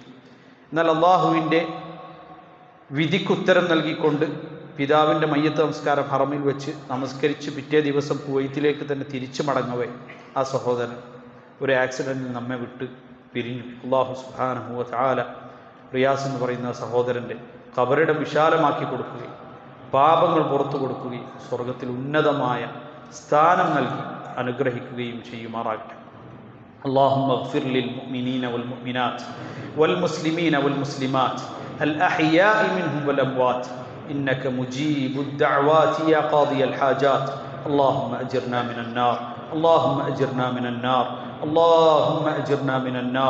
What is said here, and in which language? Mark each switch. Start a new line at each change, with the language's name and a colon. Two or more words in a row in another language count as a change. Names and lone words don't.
Malayalam: എന്നാൽ അള്ളാഹുവിൻ്റെ വിധിക്കുത്തരം നൽകിക്കൊണ്ട് പിതാവിൻ്റെ മയ്യത്ത് നമസ്കാരം ഹറമിൽ വെച്ച് നമസ്കരിച്ച് പിറ്റേ ദിവസം കുവൈത്തിലേക്ക് തന്നെ തിരിച്ചു മടങ്ങവേ ആ സഹോദരൻ ഒരു ആക്സിഡൻറ്റിൽ നമ്മെ വിട്ട് പിരിഞ്ഞു.
Arabic: الله سبحانه وتعالى
Malayalam: റിയാസ് എന്ന് പറയുന്ന സഹോദരൻ്റെ ഖബറിടം വിശാലമാക്കി കൊടുക്കുകയും പാപങ്ങൾ പുറത്തു കൊടുക്കുകയും സ്വർഗത്തിൽ ഉന്നതമായ സ്ഥാനം നൽകി അനുഗ്രഹിക്കുകയും ചെയ്യുമാറാകട്ടെ.
Arabic: اللهم اغفر للمؤمنين والمؤمنات والمسلمين والمسلمات الأحياء منهم والأموات إنك مجيب الدعوات يا قاضي الحاجات. اللهم أجرنا من النار، اللهم أجرنا من النار، اللهم أجرنا من النار.